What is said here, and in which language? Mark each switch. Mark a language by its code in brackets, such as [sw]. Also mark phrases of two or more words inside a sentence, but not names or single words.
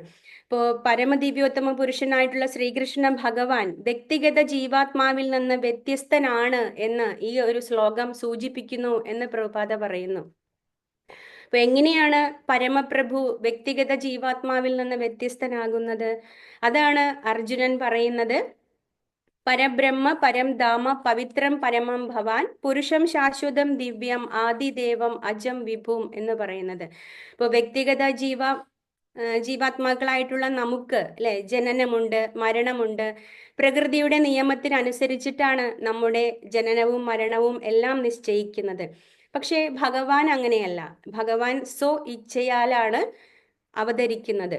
[ml] ഇപ്പോൾ പരമദിവ്യോത്തമ പുരുഷനായിട്ടുള്ള ശ്രീകൃഷ്ണ ഭഗവാൻ വ്യക്തിഗത ജീവാത്മാവിൽ നിന്ന് വ്യത്യസ്തനാണ് എന്ന് ഈ ഒരു ശ്ലോകം സൂചിപ്പിക്കുന്നു എന്ന് പ്രഭുപാദ പറയുന്നു. അപ്പൊ എങ്ങനെയാണ് പരമപ്രഭു വ്യക്തിഗത ജീവാത്മാവിൽ നിന്ന് വ്യത്യസ്തനാകുന്നത്? അതാണ് അർജുനൻ പറയുന്നത്. [sa] പരബ്രഹ്മ പരം ധാമ പവിത്രം പരമം ഭവാൻ പുരുഷം ശാശ്വതം ദിവ്യം ആദിദേവം അജം വിഭും [ml] എന്ന് പറയുന്നത്. ഇപ്പോൾ വ്യക്തിഗത ജീവാത്മാക്കളായിട്ടുള്ള നമുക്ക് അല്ലെ ജനനമുണ്ട്, മരണമുണ്ട്. പ്രകൃതിയുടെ നിയമത്തിനനുസരിച്ചിട്ടാണ് നമ്മുടെ ജനനവും മരണവും എല്ലാം നിശ്ചയിക്കുന്നത്. പക്ഷേ ഭഗവാൻ അങ്ങനെയല്ല. ഭഗവാൻ ഇച്ഛയാലാണ് അവതരിക്കുന്നത്.